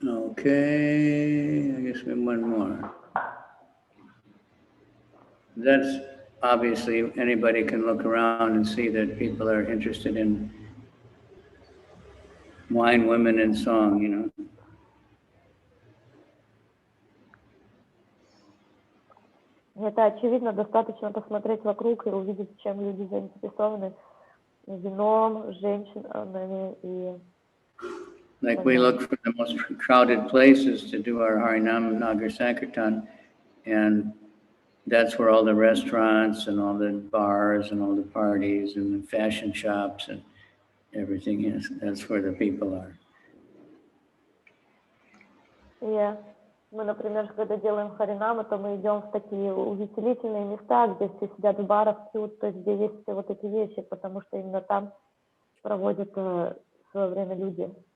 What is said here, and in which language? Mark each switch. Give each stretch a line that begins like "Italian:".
English: Okay, I guess we have one more. That's obviously, anybody can look around and see that people are interested in wine, women, and song, you know.
Russian: Это очевидно, достаточно посмотреть вокруг и увидеть, чем люди заинтересованы: вином, женщинами и...
English: Like we look for the most crowded places to do our Harinam Nagar Sankirtan, and that's where all the restaurants and all the bars and all the parties and the fashion shops and everything is. That's where the people are. Yeah.
Russian: Мы, например, когда делаем харинамы, то мы идем в такие увеселительные места, где все сидят в барах, пьют, то есть где есть все вот эти вещи, потому что именно там проводят свое время люди.